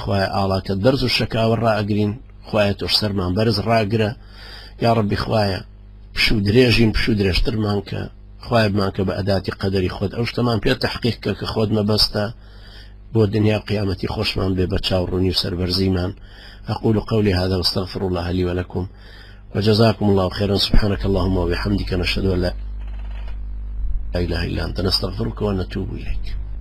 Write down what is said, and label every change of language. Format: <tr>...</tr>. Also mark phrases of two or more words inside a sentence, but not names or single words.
<ckb>خوایە ئاڵاتە دەرز و شەکاوە ڕائەگرین خوایە تۆش سەرمان بەرز ڕاگرە یا ڕەبی خوایە پشوو درێژین پشوو درێژترمان کە خوایە بمان کە بە ئەداتی قەدەری خۆت ئەو شتەمان پێ تەحقیق کە کە خۆت مەبەستە بۆ دنیا قیامەتی خۆشمان بێ بە چاوڕوونی و سەربەرزیمان</ckb> <ar>أقول قولي هذا واستغفر الله لي ولكم وجزاكم الله خيرا سبحانك اللهم وبحمدك نشهد أن لا إله إلا أنت نستغفرك ونتوب إليك</ar>